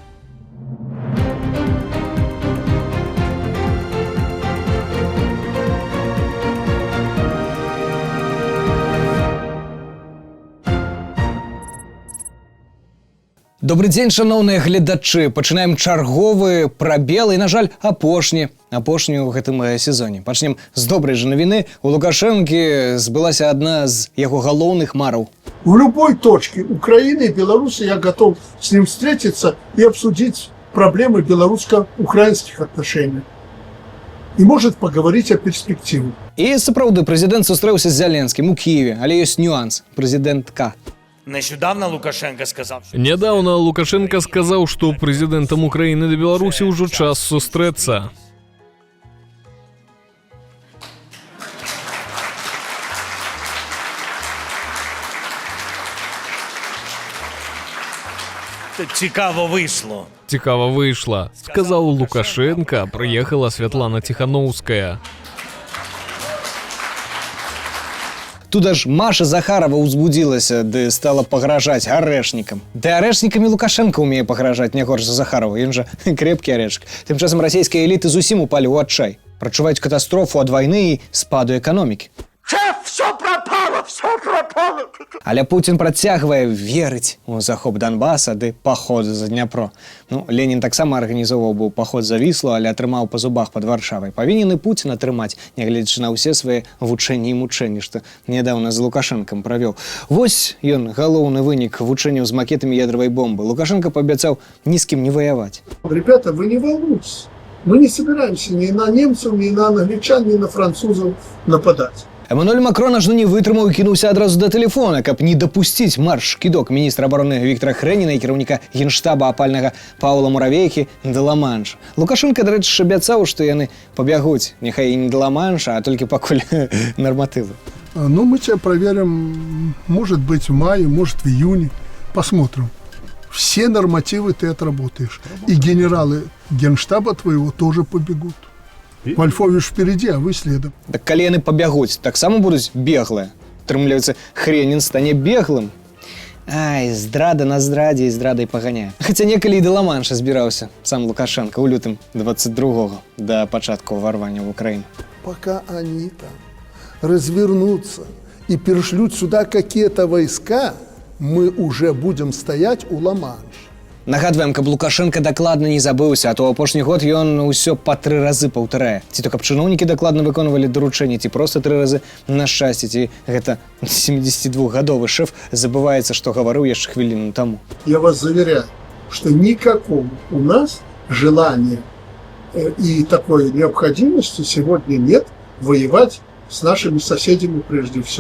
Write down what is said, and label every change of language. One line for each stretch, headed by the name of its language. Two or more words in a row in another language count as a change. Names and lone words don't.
Belarusian: Добрый дзень, шаноўныя гледачы. Пачынаем чарговы прабел і, на жаль, апошні ў гэтым сезоне. Пачнем з добрай жа навіны. У Лукашэнкі збылася адна з яго галоўных мараў.
Russian: В любой точке Украины и Беларуси я готов с ним встретиться и обсудить проблемы белорусско-украинских отношений. И может поговорить о перспективе.
Belarusian: І сапраўды прэзідэнт сустрэўся з Зяленскім у Киеве, але ёсць нюанс. Прэзідэнтка.
Russian: Недавно Лукашенко сказал, что президентом Украины до Беларуси уже
Belarusian: час сустрэцца.
Ukrainian: Цікаво вийшло. Цікаво вийшло,
Russian: сказал Лукашенко, приехала Светлана Тихановская.
Belarusian: Туда ж Маша Захарова узбудзілася, ды стала пагражаць арэшнікам. Ды арэшнікамі Лукашенко умее пагражаць не горш за Захарова, ён жа крэпкі арэшк. Тым часам расійскія эліты зусім упалі ў адчай. Прачуваюць катастрофу ад вайны і спаду эканомікі.
Russian: Шеф, все пропало, все пропало.
Belarusian: Але Путін працягвае верыць у захоп Донбаса ды паход за Дняпро. Ну, Ленін таксама арганізоўваў быў паход за Віслу, але атрымаў па зубах пад Варшавай. Павінен і Путін атрымаць, нягледзячы на ўсе свае вучэнні і мучэнні, што нядаўна з Лукашэнкам правёў. Вось ён, галоўны вынік вучэнняў з макетамі ядравай бомбы. Лукашенко паабяцаў ні з кім не воевать.
Russian: Ребята, вы не волнуйтесь. Мы не собираемся ни на немцев, ни на англичан, ни на французов нападать.
Belarusian: Эммануэль Макрон аж не вытрымаў і кінуўся адразу да тэлефона, каб не дапусціць марш-кідок міністра абароны Віктара Хрэніна і кіраўніка генштаба апальнага Паўла Муравейкі да Ла-Манша. Лукашенко, дарэчы, абяцаў, што яны пабягуць, няхай і не да Ла-Манша, а толькі пакуль нарматывы. Ну,
Russian: мы тебя проверим, может быть, в мае, может, в июне. Посмотрим. Все нормативы ты отработаешь. И генералы генштаба твоего тоже побегут. Вольфович впереди, а вы следом.
Belarusian: Так калі яны пабягуць, таксама будуць беглыя. Атрымліваецца, Хренін стане беглым. Ай, здрада на здрадзе і здрадай паганяе. Хаця некалі і да Ла-Манша збіраўся сам Лукашенко ў лютым 22-го да пачатку ўварвання в Украіну.
Russian: Пока они там развернутся и перешлют сюда какие-то войска, мы уже будем стоять у Ла-Манша.
Belarusian: Нагадваем, каб Лукашенко дакладна не забыўся, а то апошні год ён усё па 3 разы паўтарае. Ці то каб чыноўнікі дакладна выконвалі даручэнні, ці проста 3 разы на шчасце, ці гэта 72-гадовы шэф забываецца, што гаварыў яшчэ хвіліну таму.
Russian: Я вас заверяю, что никакого у нас желания и такой необходимости сегодня нет воевать с нашими соседями прежде всего.